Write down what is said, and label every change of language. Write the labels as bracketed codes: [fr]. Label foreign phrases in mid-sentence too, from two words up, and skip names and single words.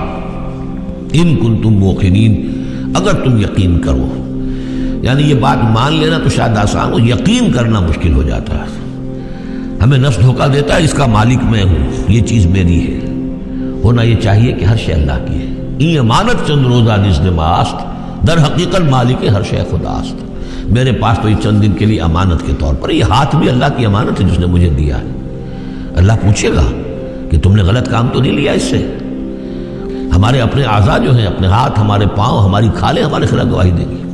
[ar] ان کنتم موقنین، [ur] اگر تم یقین کرو، یعنی یہ بات مان لینا تو شاید آسان ہو، یقین کرنا مشکل ہو جاتا ہے۔ ہمیں نفس دھوکہ دیتا ہے اس کا مالک میں ہوں، یہ چیز میری ہے۔ ہونا یہ چاہیے کہ ہر شے اللہ کی ہے۔ [fa] این امانت چند روزہ نزد ماست، در حقیقت مالک ہر شے خداست۔ [ur] میرے پاس تو یہ چند دن کے لیے امانت کے طور پر، یہ ہاتھ بھی اللہ کی امانت ہے جس نے مجھے دیا ہے۔ اللہ پوچھے گا کہ تم نے غلط کام تو نہیں لیا اس سے۔ ہمارے اپنے اعضاء جو ہیں، اپنے ہاتھ، ہمارے پاؤں، ہماری کھالیں ہمارے خلاف گواہی دیں گی۔